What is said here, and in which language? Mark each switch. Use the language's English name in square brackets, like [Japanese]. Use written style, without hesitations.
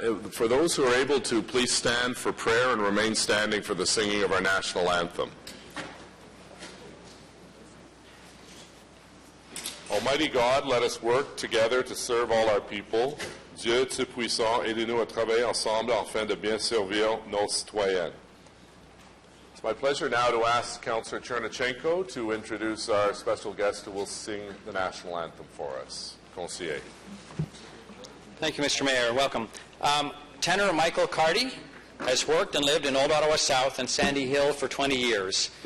[English] For those who are able to, please stand for prayer and remain standing for the singing of our national anthem. Almighty God, let us work together to serve all our people. [French] Dieu, tu puissant, aidez-nous à travailler ensemble afin de bien servir nos citoyens. [English] It's my pleasure now to ask Councillor Chernachenko to introduce our special guest who will sing the national anthem for us. [French] Conseiller. [English] Thank you, Mr. Mayor. Welcome. Tenor Michael Carty has worked and lived in Old Ottawa South and Sandy Hill for 20 years.